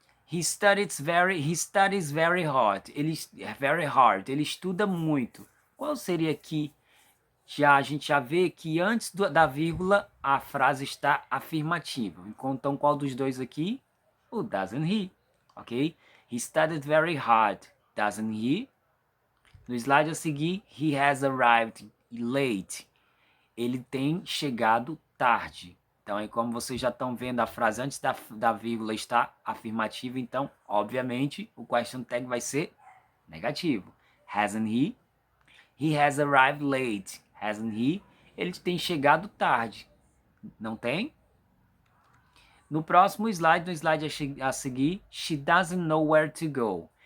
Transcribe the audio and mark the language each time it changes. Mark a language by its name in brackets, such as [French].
[English] He studies very hard. Very hard. [Portuguese] Ele estuda muito. Qual seria aqui? A gente já vê que antes da vírgula a frase está afirmativa. Então, qual dos dois aqui? [English] O doesn't he, ok? He studied very hard, doesn't he? [Portuguese] No slide a seguir, [English] he has arrived late. [Portuguese] Ele tem chegado tarde. Então, aí como vocês já estão vendo, a frase antes da vírgula está afirmativa, então, obviamente, o question tag vai ser negativo. [English] Hasn't he? He has arrived late. Hasn't he? [Portuguese] Ele tem chegado tarde. Não tem? No próximo slide, no slide a seguir, [English] she doesn't know where to go.